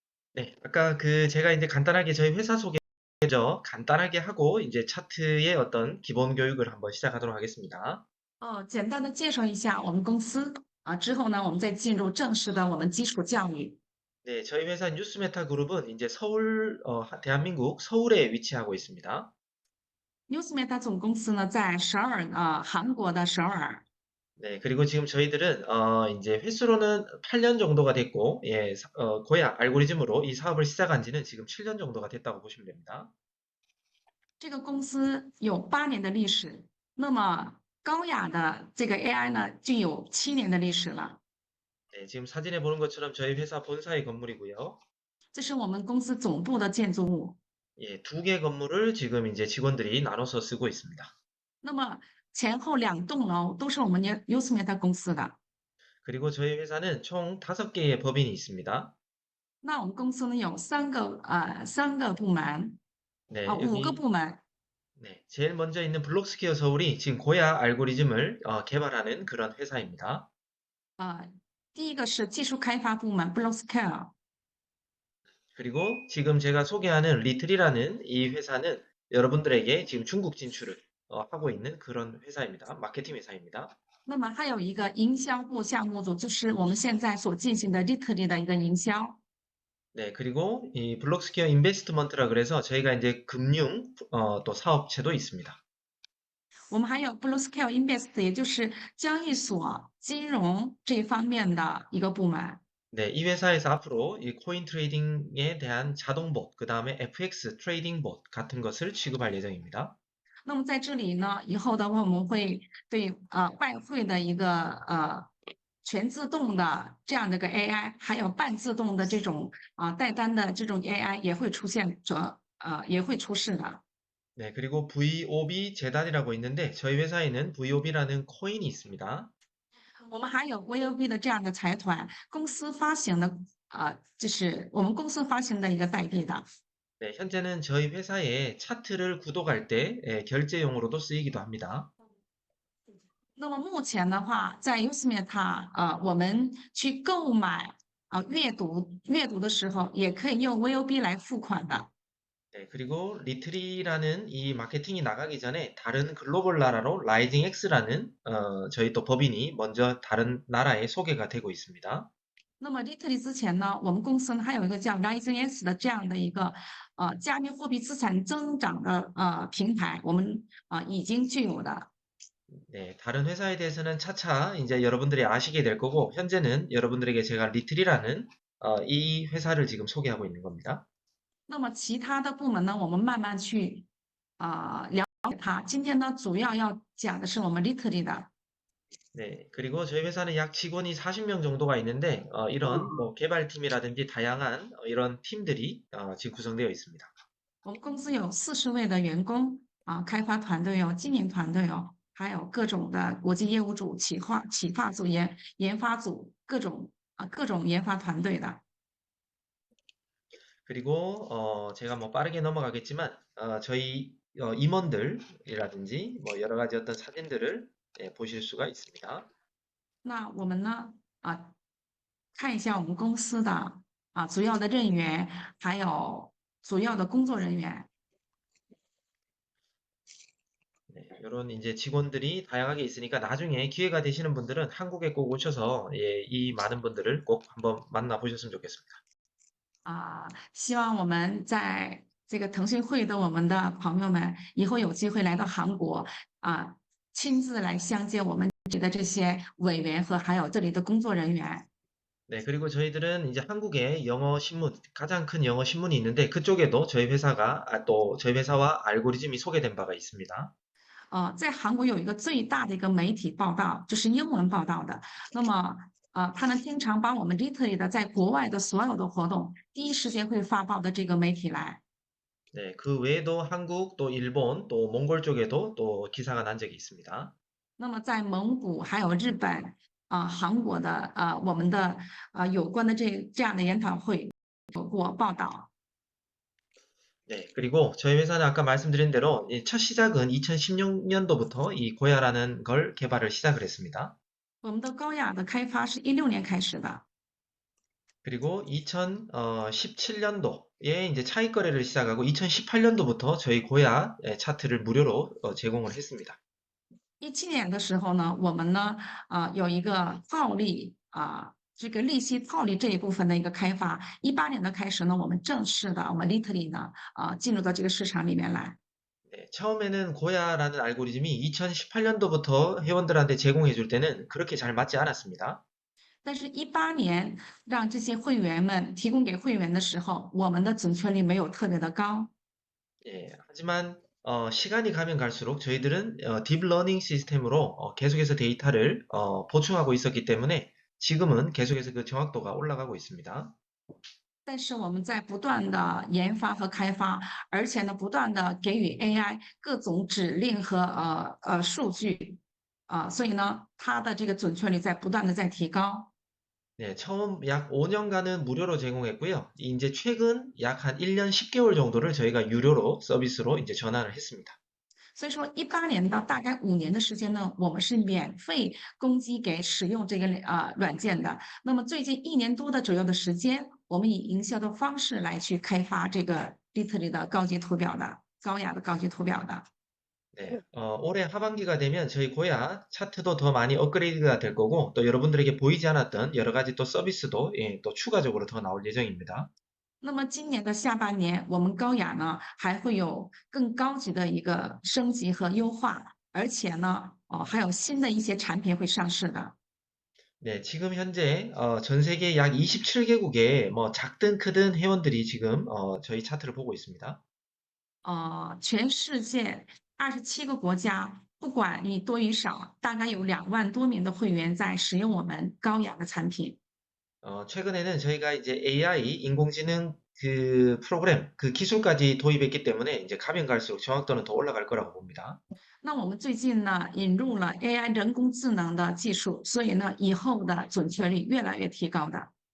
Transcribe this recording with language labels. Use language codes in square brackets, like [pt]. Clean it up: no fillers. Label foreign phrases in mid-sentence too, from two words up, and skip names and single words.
[ko] 네, 아까 제가 이제 간단하게 저희 회사 소개죠. 간단하게 하고 이제 차트의 어떤 기본 교육을 한번 시작하도록 하겠습니다. [zh] 简单的介绍一下我们公司之后呢，我们再进入正式的我们基础教育。 [ko] 네, 저희 회사 뉴스메타 그룹은 이제 대한민국 서울에 위치하고 있습니다. [zh] Newsmeta 总公司呢在首尔韩国的首尔。 [ko] 네, 그리고 지금 저희들은 이제 횟수로는 8년 정도가 됐고, 예, 고야 알고리즘으로 이 사업을 시작한 지는 지금 7년 정도가 됐다고 보시면 됩니다. [zh] 这个公司有8年的历史，那么高雅的这个 AI 呢就有7年的历史了。 [ko] 네, 지금 사진에 보는 것처럼 저희 회사 본사의 건물이고요. [zh] 这是我们公司总部的建筑物。 [ko] 예, 두 개 건물을 지금 이제 직원들이 나눠서 쓰고 있습니다. [zh] 那么前后2栋楼都是我们 Newsmeta 公司的。 [ko] 그리고 저희 회사는 총 5개의 법인이 있습니다. [zh] 那我们公司呢有三个部门 [ko] 네, [zh] 5个 [ko] 여기, [zh] 部门。 [ko] 네, 제일 먼저 있는 블록스퀘어 서울이 지금 고야 알고리즘을 개발하는 그런 회사입니다. [zh] 第一个是技术开发部门 Blockscale。 [ko] 그리고 지금 제가 소개하는 리틀이라는 이 회사는 여러분들에게 지금 중국 진출을 하고 있는 그런 회사입니다. 마케팅 회사입니다. [zh] 那么还有一个营销部项目组，就是我们现在所进行的 Literally 的一个营销。 [ko] 네, 그리고 이 블록스퀘어 인베스트먼트라 그래서 저희가 이제 금융 또 사업체도 있습니다. [zh] 我们还有 Bluescale Invest，也就是交易所金融这一方面的一个部门。 [ko] 네, 이 회사에서 앞으로 이 코인 트레이딩에 대한 자동봇, 그 다음에 FX 트레이딩 봇 같은 것을 취급할 예정입니다. [zh] 那么在这里呢，以后的话我们会对外汇的一个全自动的这样的一个 AI，还有半自动的这种带单的这种 AI 也会出现也会出世的。 [ko] 네, 그리고 VOB 재단이라고 있는데 저희 회사에는 VOB라는 코인이 있습니다. [zh] 我们还有 VOB 的这样的财团，公司发行的就是我们公司发行的一个代币的。 [ko] 네, 현재는 저희 회사에 차트를 구독할 때 결제용으로도 쓰이기도 합니다. [zh] 那么目前的话，在 Usmeta 我们去购买阅读的时候，也可以用 VOB 来付款的。 [ko] 네, 그리고 리트리라는 이 마케팅이 나가기 전에 다른 글로벌 나라로 라이징 X라는 저희 또 법인이 먼저 다른 나라에 소개가 되고 있습니다. [zh] 那么 Literally 之前呢，我们公司呢还有一个叫 Rising S 的这样的一个加密货币资产增长的平台，我们已经具有的。 [ko] 네, 다른 회사에 대해서는 차차 이제 여러분들이 아시게 될 거고, 현재는 여러분들에게 제가 리틀이라는 이 회사를 지금 소개하고 있는 겁니다. [zh] 那么其他的部门呢，我们慢慢去了解它。今天呢，主要要讲的是我们 Literally 的。 [ko] 네, 그리고 저희 회사는 약 직원이 40명 정도가 있는데, 이런 뭐 개발팀이라든지 다양한 이런 팀들이 지금 구성되어 있습니다. [zh] 我们公司有40位的员工开发团队有经营团队还有各种的国际业务组、企划组、研发组，各种研发团队的。 [ko] 그리고 제가 뭐 빠르게 넘어가겠지만, 저희 임원들이라든지 뭐 여러 가지 어떤 사진들을 보실 수가 있습니다. [zh] 那我们呢看一下我们公司的主要的人员，还有主要的工作人员。 [ko] 네, 이런 이제 직원들이 다양하게 있으니까 나중에 기회가 되시는 분들은 한국에 꼭 오셔서 예, 이 많은 분들을 꼭 한번 만나 보셨으면 좋겠습니다. [zh] 希望我们在这个腾讯会的我们的朋友们以后有机会来到韩国亲自来相见我们这里的这些委员和还有这里的工作人员。 [ko] 네, 그리고 저희들은 이제 한국에 영어 신문, 가장 큰 영어 신문이 있는데 그쪽에도 저희 회사가 또 저희 회사와 알고리즘이 소개된 바가 있습니다. [zh] 在韩国有一个最大的一个媒体报道，就是英文报道的。那么他们经常把我们 Literally 的在国外的所有的活动，第一时间会发报的这个媒体来。 [ko] 네, 그 외에도 한국, 또 일본, 또 몽골 쪽에도 또 기사가 난 적이 있습니다. [zh] 那么在蒙古还有日本韩国的我们的有关的这样的研讨会有过报道。 [ko] 네, 그리고 저희 회사는 아까 말씀드린 대로 첫 시작은 2016년도부터 이 고야라는 걸 개발을 시작을 했습니다. [zh] 我们的高雅的开发是16年开始的。 [ko] 그리고 2017년도에 이제 차익 거래를 시작하고 2018년도부터 저희 고야 차트를 무료로 제공을 했습니다. [zh] 17年的时候呢，我们呢，有一个套利这个利息套利这一部分的一个开发。18年的开始呢，我们正式的我们 Litly 呢，进入到这个市场里面来。 [ko] 네, 처음에는 고야라는 알고리즘이 2018년도부터 회원들한테 제공해 줄 때는 그렇게 잘 맞지 않았습니다. [zh] 但是18年让这些会员们提供给会员的时候，我们的准确率没有特别的高。 [ko] 예, 하지만 시간이 가면 갈수록 저희들은 딥러닝 시스템으로 계속해서 데이터를 보충하고 있었기 때문에 지금은 계속해서 그 정확도가 올라가고 있습니다. [zh] 但是我们在不断的研发和开发，而且呢，不断的给予 AI 各种指令和数据，所以呢，它的这个准确率在不断的在提高。 [ko] 네, 처음 약 5년간은 무료로 제공했고요. 이제 최근 약 한 1년 10개월 정도를 저희가 유료로 서비스로 이제 전환을 했습니다. [zh] 所以说18年到大概5年的时间呢，我们是免费供给给使用这个软件的。那么最近1年多的左右的时间，我们以营销的方式来去开发这个 Bitly 的高级图表的高雅的高级图表的。 [ko] 네, 올해 하반기가 되면 저희 고야 차트도 더 많이 업그레이드가 될 거고 또 여러분들에게 보이지 않았던 여러 가지 또 서비스도 또 추가적으로 더 나올 예정입니다. [zh] 那么今年的下半年，我们高雅呢还会有更高级的一个升级和优化，而且呢，还有新的一些产品会上市的。 [ko] 네, 지금 현재 전 세계 약 27개국의 뭐 작든 크든 회원들이 지금 저희 차트를 보고 있습니다. [zh] 全世界27个国家，不管你多与少，大概有2万多名的会员在使用我们高雅的产品。 [ko] 최근에는 저희가 이제 AI, 인공지능 그 프로그램, 그 기술까지 도입했기 때문에 이제 가면 갈수록 정확도는 더 올라갈 거라고 봅니다. [zh] 那我们最近呢引入了 AI 人工智能的技术，所以呢以后的准确率越来越提高的。